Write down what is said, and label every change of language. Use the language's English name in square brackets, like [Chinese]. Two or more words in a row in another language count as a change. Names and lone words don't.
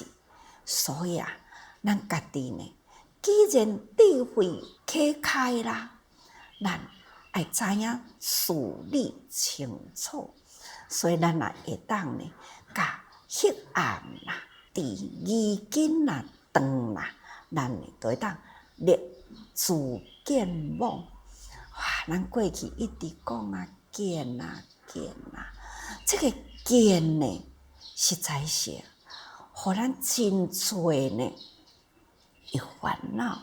[Min Nan Chinese] 所以啊，咱家己呢，既然智慧启开啦，咱爱知影事理清楚，所以咱也会当呢，甲黑暗啦、伫疑根啦、断啦，咱呢就会当立自见网。哇！咱过去一直讲啊，见啊见啊，这个见呢，实在是，互咱真多呢，有烦恼。